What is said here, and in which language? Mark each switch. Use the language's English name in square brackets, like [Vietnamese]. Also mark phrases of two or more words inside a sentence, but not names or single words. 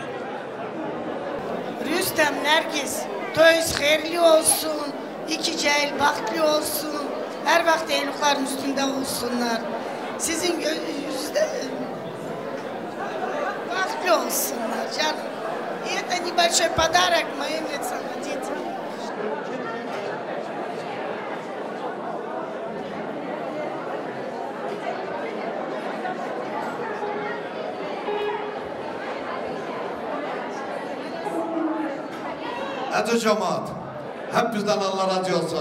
[Turkish] Rüstem, Nergiz, toyuz hayırlı olsun. 2 cahil bahtlı olsun. Her vakit evliliklerin üstünde olsunlar. Sizin yüzünüzde bahtlı olsunlar canım. [Russian] И это небольшой подарок моим детям. [Turkish] Hadi cemaat. Hep bizden Allah razı olsun.